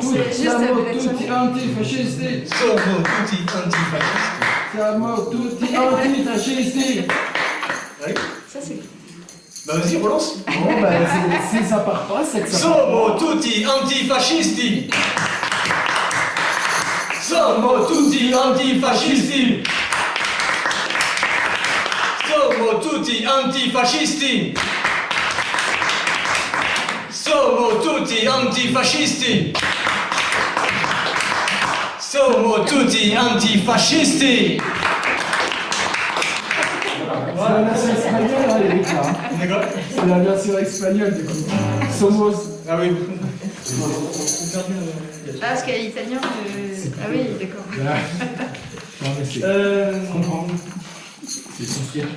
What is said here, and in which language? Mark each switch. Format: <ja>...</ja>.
<it>Siamo tutti antifascisti. Sono tutti antifascisti. Siamo tutti antifascisti.</it> <fr>Oui. Ça, c'est. Bah vas-y, relance. Bon, ben, si ça part pas, c'est que ça part</fr> <it>Sono tutti antifascisti. Sono tutti antifascisti. Sono tutti antifascisti. Sono tutti antifascisti. Sono tutti antifascisti.</it> <fr>C'est la version espagnole, hein, Eric, là. D'accord. C'est la version espagnole, du coup.</fr> <es>Somos.</es> <fr>Ah oui. Ah, parce qu'à l'italien, ah oui, d'accord. Non, mais c'est. Je comprends. C'est essentiel.</fr>